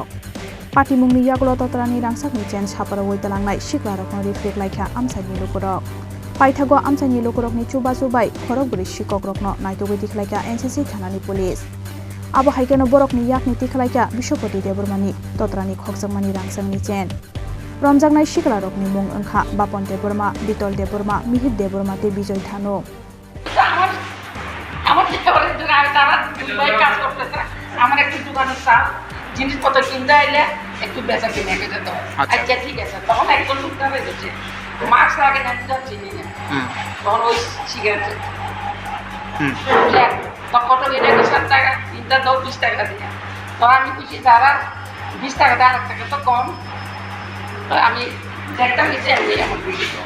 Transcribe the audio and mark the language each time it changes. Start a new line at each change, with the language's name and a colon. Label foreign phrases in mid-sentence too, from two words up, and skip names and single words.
Kok Borok: Patimungo yagulo Totrani Rangchakni chen Khorokbwrwi talangnai siklarokno reflect laikha amsani lukurok Paithago amsani lukurokni chuba chubai Khorokbwrwi Sikokrokno naitogui tikhlaika NCC thanani police abo haikeno borokni yakni tikhlaika Biswapati Debbarmani Totrani Khokjakmani Rangchakni chen Romjakha siklarokni mung angkha Bapon Debbarma Bitol Debbarma Mihir Debbarma te Bijoy Thano
Bangla: আমার একেবারে তারা দুবাই কাজ করতেছে আমার একটু দোকানের সাল জিনিসপত্র কিনতে আইলে একটু বেচা কিনে খেতে দাও আচ্ছা ঠিক আছে তখন একজন লোক ধরে গেছে মাস্ক লাগে না চিনি না তখন ওই সিগারেট তখন এটা 7 টাকা তিনটা দাও 20 টাকা দিয়ে তখন আমি খুশি যারা 20 টাকা দেওয়ার টাকা তো কম আমি দেখতাম নিচে আমি আমার খুশি